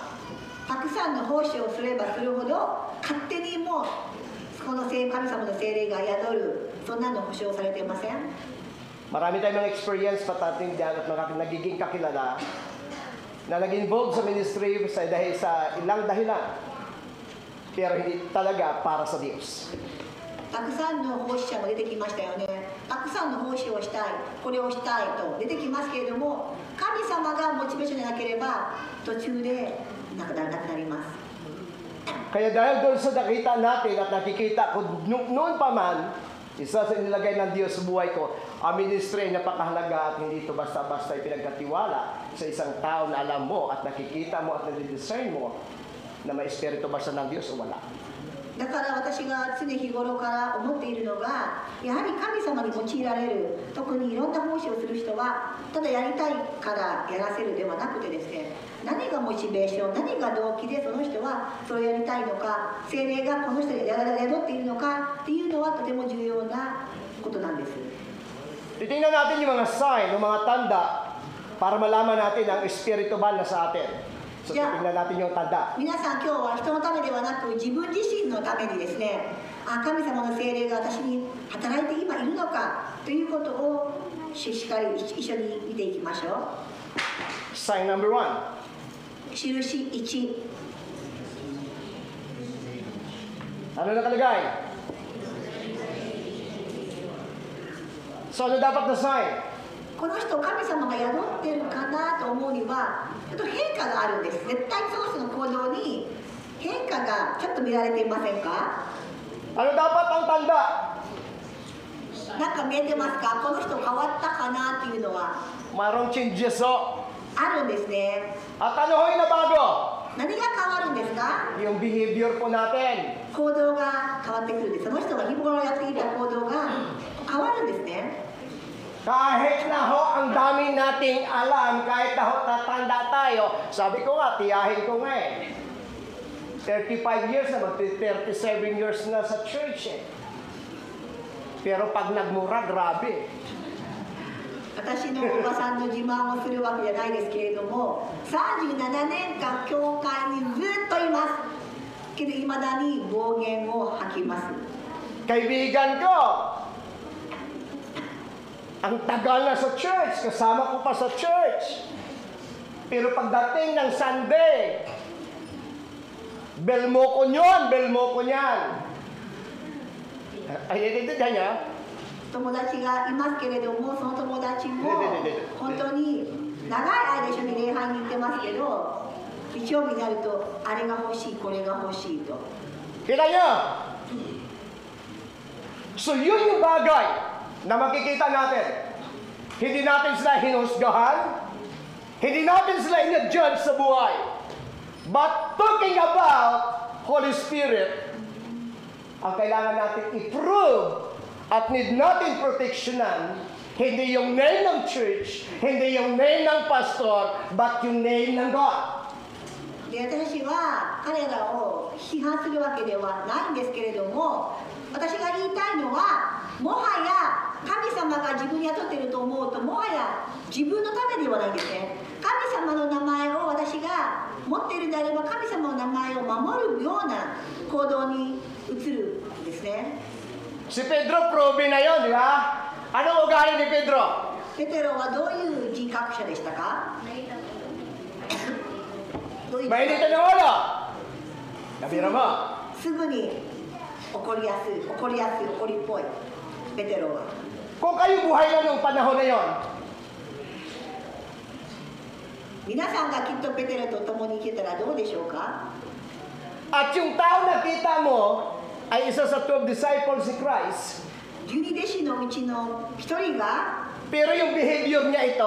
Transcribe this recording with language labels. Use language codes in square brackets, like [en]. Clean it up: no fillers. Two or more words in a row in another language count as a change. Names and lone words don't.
[ja] たくさんの奉仕をすればするほど勝手にもうこの神様の聖霊が宿る、そんなの保証されていません。 [tl] Marami tayong mga experience patating diyan at nagiging kakilala na nag-involve sa ministry dahil sa ilang dahilan. Pero hindi talaga para sa Diyos. [ja] たくさんの奉仕者も出てきましたよね。たくさんの奉仕をしたい、これをしたいと出てきますけれども、神様がモチベーションでなければ途中でなくなります。 [tl] Kaya dahil doon sa nakita natin at nakikita ko noon pa man, isa sa inilagay ng Diyos sa buhay ko, ang ministry ay napakahalaga at hindi ito basta-basta ipinagkatiwala sa isang tao na alam mo at nakikita mo at nadi-discern mo na may espiritu ba siya ng Diyos o wala. [ja] だから私が常日頃から思っているのが、やはり神様に用いられる、特にいろんな奉仕をする人はただやりたいからやらせるではなくてですね、何がモチベーション、何が動機でその人はそれをやりたいのか、聖霊がこの人に宿っているのかっていうのはとても重要なことなんです。 [tl] Titingnan natin yung mga sign, yung mga tanda para malaman natin ang espiritu ba na sa atin. So titingnan natin yung tanda. [ja] 皆さん今日は人のためではなく自分自身のためにですね、神様の聖霊が私に働いて今いるのかということをしっかり一緒に見ていきましょう。 [en] Sign number 1. [ja] 印1。 [tl] Ano nakalagay? So, ano dapat na sign? [ja] この人、神様が宿ってるかなと思うには、ちょっと変化があるんです。絶対その人の行動に変化がちょっと見られていませんか？ [tl] Ano dapat ang tanda? [ja] なんか見えてますか？この人変わったかなっていうのは [tl] Mayroong changes ho. [ja] あるんですね。 [tl] At ano ho yung nabago? [ja] 何が変わるんですか？ [tl] Yung behavior po natin. [ja] 行動が変わってくるんです。その人が日頃やっていた行動が変わるんですね。 [tl] Kahit na ho ang dami nating alam, kahit na ho tatanda tayo, sabi ko nga, tiyahin ko nga eh. 35 years na, mag-37 years na sa church eh. Pero pag nagmura, grabe. [ja] 私のおばさんの自慢をするわけじゃないですけれども、37年間教会にずっといます。けどいまだに暴言を吐きます。 [tl] Kaibigan ko, ang tagal na sa church, kasama ko pa sa church. Pero pagdating ng Sunday, bel mo ko niyan. Ay, ito niya. [ja] 友達がいますけれども、その友達も本当に長い間一緒に礼拝に行ってますけど、日曜日になるとあれが欲しい、これが欲しいと。 [tl] Kita niyo? So yun yung bagay na makikita natin. Hindi natin sila hinusgahan. Hindi natin sila in-judge sa buhay. [en] But talking about Holy Spirit, [tl] ang kailangan natin i-prove at need natin proteksyonan, hindi yung name ng church, hindi yung name ng pastor, but yung name ng God. [ja] で、私は彼らを批判するわけではないんですけれども、私が言いたいのは、もはや神様が自分に雇っていると思うと、もはや自分のためではないんですね。神様の名前を私が持っているのであれば、神様の名前を守るような行動に移るんですね。 [tl] Si Pedro, probe na yun, di ba? Anong ugali ni Pedro? [ja] ペテロはどういう人格者でしたか？どういう [tl] Mainit na ulo. Nabira mo. [ja] すぐに怒りやすい、怒りっぽい、ペテロは。 [tl] Kung kayo buhay na nung panahon na yon, [ja] 皆さんがきっとペテロと共に生きたらどうでしょうか？ [tl] at yung tao na kita mo ay isa sa 12 disciples ni Christ, [ja] 十二弟子のうちの一人が [tl] pero yung behavior niya ito,